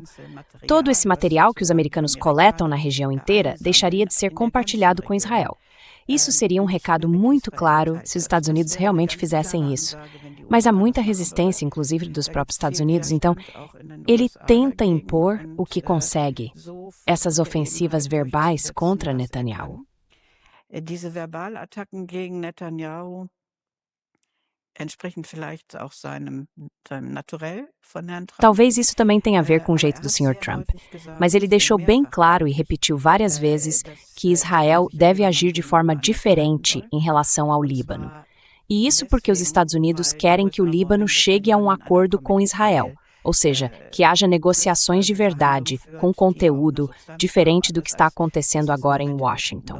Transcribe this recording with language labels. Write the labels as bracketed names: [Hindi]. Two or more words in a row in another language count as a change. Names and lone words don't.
[Portuguese] Todo esse material que os americanos coletam na região inteira deixaria de ser compartilhado com Israel. Isso seria um recado muito claro se os Estados Unidos realmente fizessem isso. Mas há muita resistência, inclusive dos próprios Estados Unidos, então ele tenta impor o que consegue, essas ofensivas verbais contra Netanyahu. [German] Diese Verbalattacken gegen Netanyahu entsprechen vielleicht auch seinem Naturell von Herrn Trump. [Portuguese] Talvez isso também tenha a ver com o jeito do Sr. Trump, mas ele deixou bem claro e repetiu várias vezes que Israel deve agir de forma diferente em relação ao Líbano. E isso porque os Estados Unidos querem que o Líbano chegue a um acordo com Israel, ou seja, que haja negociações de verdade, com conteúdo, diferente do que está acontecendo agora em Washington.